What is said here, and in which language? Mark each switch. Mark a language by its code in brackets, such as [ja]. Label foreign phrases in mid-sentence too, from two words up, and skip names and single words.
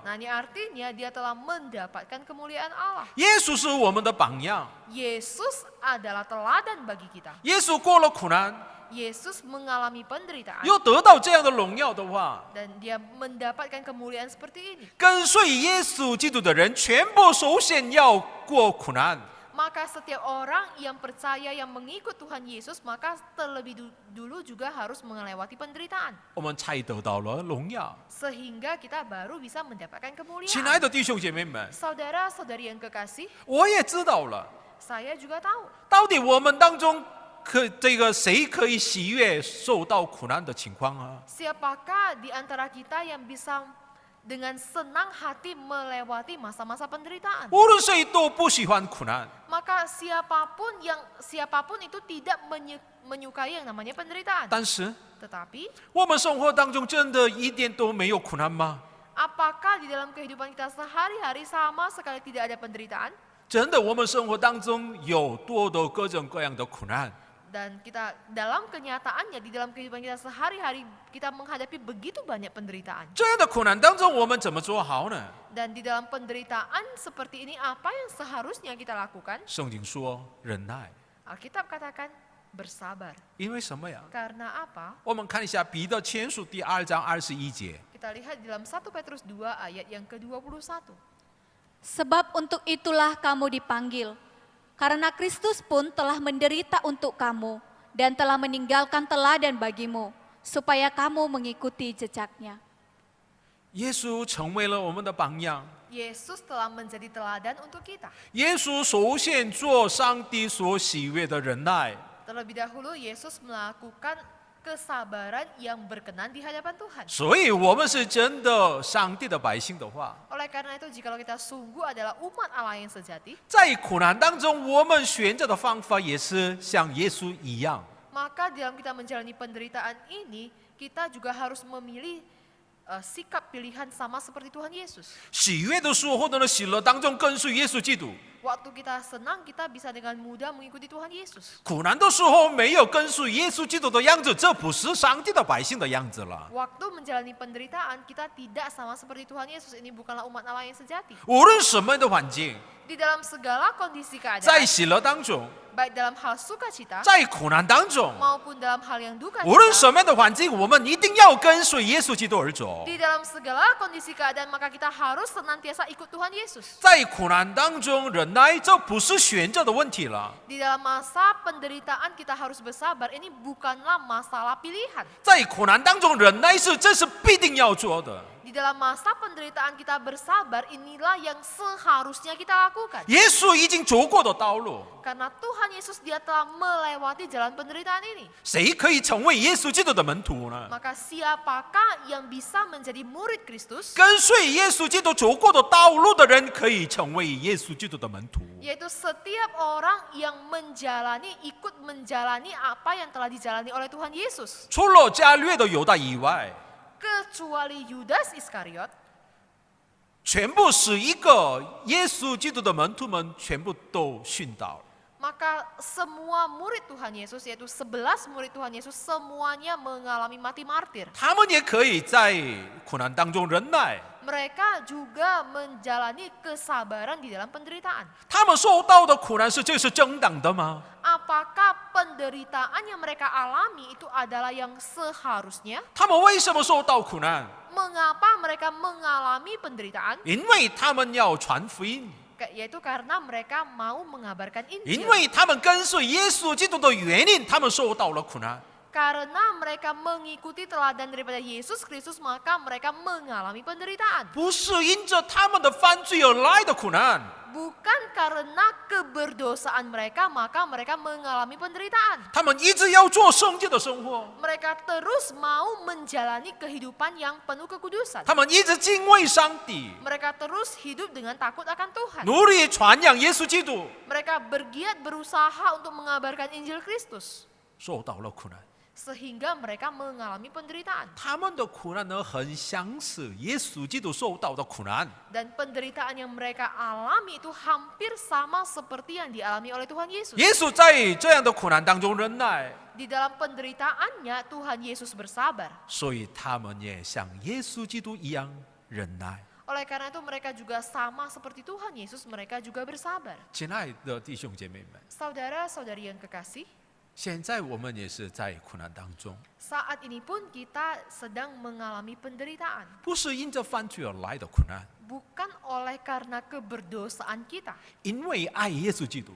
[id] Nah, ini artinya dia telah mendapatkan kemuliaan Allah. [zh] 耶稣是我们的榜样， [id] Yesus adalah teladan bagi kita. [zh] 耶稣过了苦难， [id] Yesus mengalami penderitaan [zh] 又得到这样的荣耀的话， [id] dan dia mendapatkan kemuliaan seperti ini. [zh] 跟随耶稣基督的人全部首先要过苦难。 [id] Maka setiap orang yang percaya yang mengikut Tuhan Yesus, maka terlebih dulu juga harus melewati penderitaan. [zh] 我们才得到了荣耀。 [id] Sehingga kita baru bisa mendapatkan [zh] 亲爱 [id] kemuliaan. [zh] 的弟兄姐妹们， [id] Saudara-saudari yang kekasih, [zh] 我也知道了， [id] saya juga tahu. [zh] 到底我们当中谁可以喜悦受到苦难的情况啊？ [id] Siapakah di antara kita yang bisa dengan senang hati melewati masa-masa penderitaan? [zh] 无论谁都不喜欢苦难， [id] Maka siapapun itu tidak menyukai yang namanya penderitaan. [zh] 但是 [id] Tetapi [zh] 我们生活当中真的一点都没有苦难吗？ [id] apakah di dalam kehidupan kita sehari-hari sama sekali tidak ada penderitaan? [zh] 真的，我们生活当中有多的各种各样的苦难。 [id] Dan kita dalam kenyataannya di dalam kehidupan kita sehari-hari kita menghadapi begitu banyak penderitaan. [zh] 这样的苦难当中，我们怎么做好呢？ [id] Dan di dalam penderitaan seperti ini apa yang seharusnya kita lakukan? [zh] 圣经说忍耐， [id] Alkitab katakan bersabar. [zh] 因为什么呀？ [id] Karena apa? [zh] 我们看一下彼得前书第2章21节。 [id] Kita lihat di dalam 1 Petrus 2 ayat yang ke-21. Sebab untuk itulah kamu dipanggil, karena Kristus pun telah menderita untuk kamu dan telah meninggalkan teladan bagimu, supaya kamu mengikuti jejaknya. [zh] 耶稣成为了我们的榜样， [id] Yesus telah menjadi teladan untuk kita. [zh] 耶稣首先做上帝所喜悦的忍耐， [id] Terlebih dahulu Yesus melakukan kesabaran yang berkenan di hadapan Tuhan. [zh] 所以我们是真的上帝的百姓的话， [id] Oleh karena itu, jikalau kita sungguh adalah umat Allah yang sejati, [zh] 在苦难当中，我们选择的方法也是像耶稣一样。 [id] maka dalam kita menjalani penderitaan ini, kita juga harus memilih sikap pilihan sama seperti Tuhan Yesus. [zh] 喜悦的时候呢，喜乐当中跟随耶稣基督； [id] Waktu kita senang, kita bisa dengan mudah mengikuti Tuhan Yesus. [zh] 苦难的时候没有跟随耶稣基督的样子，这不是上帝的百姓的样子了。 [id] Waktu menjalani penderitaan, kita tidak sama seperti Tuhan Yesus. Ini bukanlah umat Allah yang sejati. [zh] 无论什么样的环境， [id] Di dalam segala kondisi [zh] 在 [id] keadaan, [zh] 喜乐当中， [id] baik dalam hal sukacita [zh] 在苦难当中， [id] maupun dalam hal yang duka [zh] 无论 [id] cita, [zh] 什么样的环境，我们一定要跟随耶稣基督而走。 [id] di dalam segala kondisi keadaan maka kita harus senantiasa ikut Tuhan Yesus. [zh] 在苦难当中忍耐，这不是选择的问题了。 [id] Di dalam masa penderitaan kita harus bersabar. Ini bukanlah masalah pilihan. [zh] 在苦难当中忍耐这是必定要做的。 [id] Di dalam masa penderitaan kita bersabar, inilah yang seharusnya kita lakukan. [zh] 耶稣已经走过的道路， [id] Karena Tuhan Yesus dia telah melewati jalan penderitaan ini. [zh] 谁可以成为耶稣基督的门徒呢？ [id] Maka siapakah yang bisa menjadi murid Kristus? [zh] 跟随耶稣基督走过的道路的人，可以成为耶稣基督的门徒。 [id] Yaitu setiap orang yang ikut menjalani apa yang telah dijalani oleh Tuhan Yesus. [zh] 除了加略的犹大以外， [id] Kecuali Yudas Iskariot, [zh] 全部11个耶稣基督的门徒们全部都殉道了。 [id] maka semua murid Tuhan Yesus, yaitu 11 murid Tuhan Yesus, semuanya mengalami mati martir. [zh] 他们也可以在苦难当中忍耐， [id] Mereka juga menjalani kesabaran di dalam penderitaan. [zh] 他们受到的苦难这是正当的吗？ [id] Apakah penderitaan yang mereka alami itu adalah yang seharusnya? [zh] 他们为什么受到苦难？ [id] Mengapa mereka mengalami penderitaan? [zh] 因为他们要传福音， [id] Yaitu karena mereka mau mengabarkan [zh] 因 [id] Injil. [zh] 为他们跟随耶稣基督的原因，他们受到了苦难。 [id] Karena mereka mengikuti teladan daripada Yesus Kristus, maka mereka mengalami penderitaan. [zh] 不是因着他们的犯罪而来的苦难， [id] Bukan karena keberdosaan mereka, maka mereka mengalami penderitaan. [zh] 他们一直要做圣洁的生活， [id] Mereka terus mau menjalani kehidupan yang penuh kekudusan. [zh] 他们一直敬畏上帝， [id] Mereka terus hidup dengan takut akan Tuhan. [zh] 努力传扬耶稣基督， [id] Mereka bergiat berusaha untuk mengabarkan Injil Kristus. [zh] 受到了苦难。 [id] Sehingga mereka mengalami penderitaan. [zh] 他们的苦难呢，很相似耶稣基督受到的苦难。 [id] Dan penderitaan yang mereka alami itu hampir sama seperti yang dialami oleh Tuhan Yesus. [zh] 耶稣在这样的苦难当中忍耐， [id] Di dalam penderitaannya Tuhan Yesus bersabar. [zh] 所以他们也像耶稣基督一样忍耐。 [id] Oleh karena itu mereka juga sama seperti Tuhan Yesus, mereka juga bersabar. [zh] 亲爱的弟兄姐妹们， [id] Saudara-saudari yang kekasih, [zh] 现在我们也是在苦难当中， [id] saat ini pun kita sedang mengalami penderitaan. [zh] 不是因着犯罪而来的苦难， [id] Bukan oleh karena keberdosaan kita, [zh] 因为爱耶稣基督，